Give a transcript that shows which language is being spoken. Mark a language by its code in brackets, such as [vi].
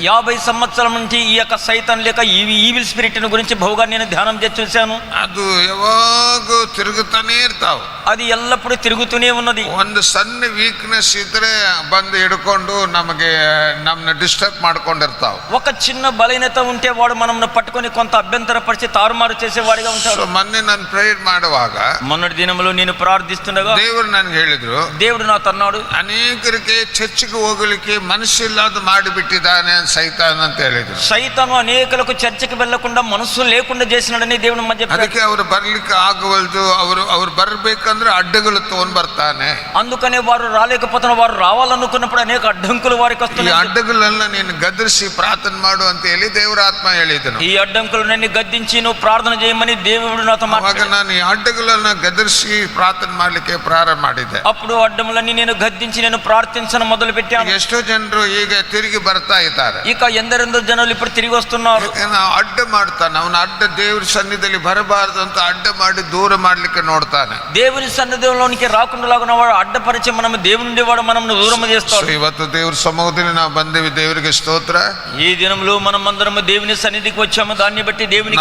[te] 50 సంవత్సరాల నుంచి ఈ యొక్క సైతాన్ లేక ఈ ఈవిల్ స్పిరిట్ గురించి బహుగా నేను ధ్యానం చేసి చూశాను. [kn] ಅದು ಯಾವಾಗೂ ತಿರುಗುತ್ತಾನೆ ಇರ್ತಾವ, [te] అది ఎల్లప్పుడూ తిరుగుతూనే ఉన్నది. [kn] ಒಂದು ಸಣ್ಣ ವೀಕ್ನೆಸ್ ಇದ್ರೆ ಬಂದು ಹಿಡ್ಕೊಂಡು ನಮ್ಮನ್ನ ಡಿಸ್ಟರ್ಬ್ ಮಾಡ್ಕೊಂಡಿರ್ತಾವ. [te] ఒక చిన్న బలహీనత ఉంటే వాడు మనల్ని పట్టుకొని కొంత అభ్యంతరపరిచి తారుమారు చేసేవాడిగా ఉంటాడు. [kn] ಮೊನ್ನೆ ನಾನು ಪ್ರೇಯರ್ ಮಾಡುವಾಗ [te] మొన్నటి దినంలో నేను ప్రార్థిస్తుండగా [kn] ದೇವರು ನನಗೆ ಹೇಳಿದ್ರು, [te] దేవుడు నాతో అన్నాడు, [kn] ಅನೇಕರಿಗೆ ಚರ್ಚ್ಗೆ ಹೋಗಲಿಕ್ಕೆ ಮನಸ್ಸಿಲ್ಲದ ಮಾಡಿಬಿಟ್ಟಿದ್ದಾನೆ ಸೈತಾನ್ ಅಂತ ಹೇಳಿದ್ರು. [te] సైతాను అనేకులకు చర్చికి వెళ్లకుండా మనసు లేకుండా చేసినాడని దేవుని మధ్య. [kn] ಅದಕ್ಕೆ ಅವರು ಬರ್ಲಿಕ್ಕೆ ಆಗವಲ್ದು, ಅವ್ರು ಬರ್ಬೇಕಂದ್ರೆ ಅಡ್ಡಗಳು ತಗೊಂಡ್ ಬರ್ತಾನೆ. [te] అందుకనే వారు రాలేకపోతున్న, వారు రావాలనుకున్నప్పుడు అనేక అడ్డంకులు వారికి వస్తున్నాయి. [kn] ಈ ಅಡ್ಡಗಳನ್ನ ನೀನು ಗದರಿಸಿ ಪ್ರಾರ್ಥನೆ ಮಾಡು ಅಂತ ಹೇಳಿ ದೇವರ ಆತ್ಮ ಹೇಳಿದನು. [te] ఈ అడ్డంకులను గద్దించి నువ్వు ప్రార్థన చేయమని దేవుడు నాతో మాట్లాడాడు. [kn] ನಾನು ಈ ಅಡ್ಡಗಳನ್ನ ಗದರಿಸಿ ಪ್ರಾರ್ಥನೆ ಮಾಡ್ಲಿಕ್ಕೆ ಪ್ರಾರಂಭ ಮಾಡಿದ್ದೆ. [te] అప్పుడు అడ్డములన్నీ నేను గద్దించి నేను ప్రార్థించడం మొదలు పెట్టాను. [kn] ಎಷ್ಟೋ ಜನರು ಈಗ ತಿರುಗಿ ಬರ್ತಾ ಇದ್ದಾರೆ. [te] ఇక ఎందరెందరో జనాలు ఇప్పుడు తిరిగి వస్తున్నారు. [kn] ಅಡ್ಡ ಮಾಡ್ತಾನೆ, ಅವನ ಅಡ್ಡ ದೇವ್ರ ಸನ್ನಿಧಿಯಲ್ಲಿ ಬರಬಾರದು ಅಂತ ಅಡ್ಡ ಮಾಡಿ ದೂರ ಮಾಡ್ಲಿಕ್ಕೆ ನೋಡ್ತಾನೆ. [te] దేవుని సన్నిధిలోనికి రాకుండా లాగా వాడు అడ్డపరిచి మనం దేవుని వాడు మనం దూరం చేస్తాడు. [kn] ಇವತ್ತು ದೇವ್ರ ಸಮ್ಮುಖದಲ್ಲಿ ನಾವು ಬಂದಿವಿ, ದೇವರಿಗೆ స్తోತ್ರ. [te] ఈ దినంలో మనం అందరం దేవుని సన్నిధికి వచ్చాము, దాన్ని బట్టి దేవునికి